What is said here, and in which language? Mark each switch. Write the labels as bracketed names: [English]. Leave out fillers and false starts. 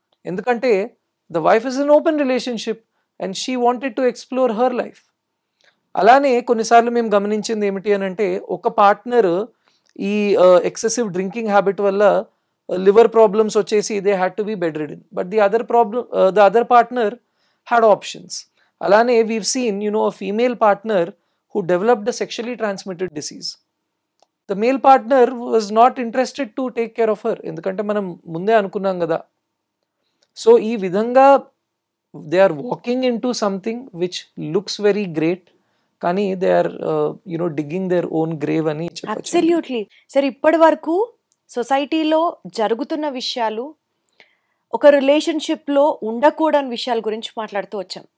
[Telugu] ఎందుకంటే [English] The wife is an open relationship and she wanted to explore her life. [Telugu] అలానే కొన్నిసార్లు మేము గమనించింది ఏమిటి అని అంటే ఒక పార్ట్నర్ ఈ ఎక్సెసివ్ డ్రింకింగ్ హ్యాబిట్ వల్ల లివర్ ప్రాబ్లమ్స్ వచ్చేసి [English] They had to be bed ridden, but the other partner had options. [Telugu] అలానే [English] We've seen a female partner who developed a sexually transmitted disease. The male partner was not interested to take care of her, [Telugu] ఎందుకంటే మనం ముందే అనుకున్నాం కదా. So ఈ విధంగా [English] they are walking into something which looks very great, కానీ they are digging their own grave [Telugu] అని చెప్పొచ్చు. [English] Absolutely sir. [Telugu] ఇప్పటి వరకు సొసైటీలో జరుగుతున్న విషయాలు, ఒక రిలేషన్షిప్లో ఉండకూడని విషయాల గురించి మాట్లాడుతూ వచ్చాం.